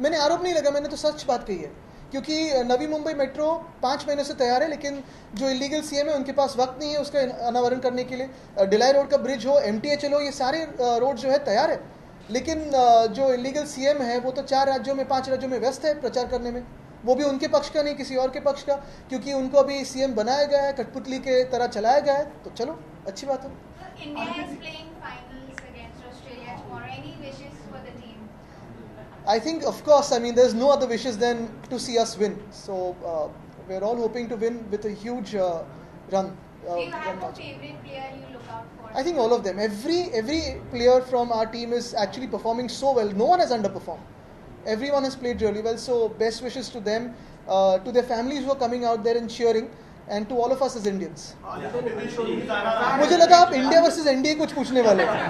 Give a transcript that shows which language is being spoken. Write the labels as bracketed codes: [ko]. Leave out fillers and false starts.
[hi] मैंने आरोप नहीं लगा, मैंने तो सच बात कही है क्योंकि नवी मुंबई मेट्रो 5 महीने से तैयार है, लेकिन जो इलीगल सीएम है उनके पास वक्त नहीं है उसका अनावरण करने के लिए। डिलाई रोड का ब्रिज हो, MTHL हो, ये सारे रोड जो है तैयार है, लेकिन जो इलीगल सीएम है वो तो 4 राज्यों में 5 राज्यों में व्यस्त है प्रचार करने में, वो भी उनके पक्ष का नहीं किसी और के पक्ष का, क्योंकि उनको अभी सीएम बनाया गया है, कठपुतली के तरह चलाया गया है। तो चलो अच्छी बात है। [en] India is playing finals against Australia tomorrow. Any wishes for the team? I think, of course, I mean, there's no other wishes than to see us win. So we're all hoping to win with a huge run. Do you have a favorite player you look out for? I think all of them. Every player from our team is actually performing so well. No one has underperformed. Everyone has played really well. So best wishes to them, to their families who are coming out there and cheering, and to all of us as Indians. [hi] मुझे लगा आप India versus NDA कुछ पूछने वाले।